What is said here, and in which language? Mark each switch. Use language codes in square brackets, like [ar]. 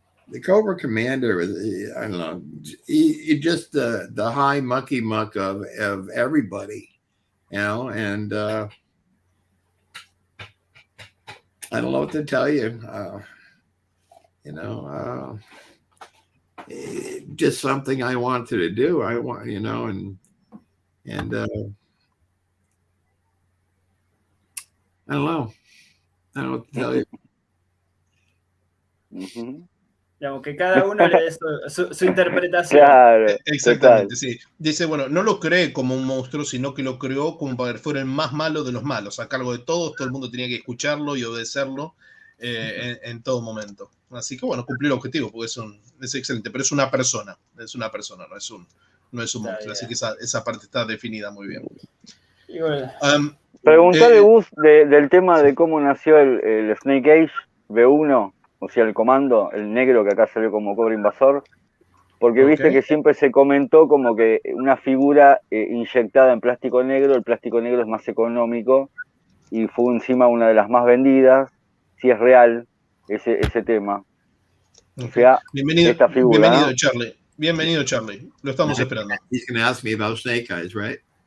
[en] The Cobra Commander is, I don't know, he just the high monkey muck of everybody, you know, and I don't know what to tell you. You know, just something I wanted to do. I want, you know, and I don't know. I don't know what to tell you. [es] Digamos, que cada uno le dé su interpretación. Claro, exactamente, sí. Dice, bueno, no lo cree como un monstruo, sino que lo creó como para que fuera el más malo de los malos, a cargo de todos, todo el mundo tenía que escucharlo y obedecerlo en todo momento. Así que bueno, cumplió el objetivo, porque es excelente, pero es una persona, no es un monstruo, así que esa parte está definida muy bien. Preguntale, Gus, del tema de cómo nació el Snake Age V1, o sea, el comando, el negro que acá salió como Cobra Invasor, porque viste que siempre se comentó como que una figura inyectada en plástico negro, el plástico negro es más económico y fue encima una de las más vendidas, si es real ese tema. O sea, esta figura. Bienvenido, ¿no? Charlie. Bienvenido, Charlie. Lo estamos esperando. [en] He's going to ask me about Snake Eyes, right?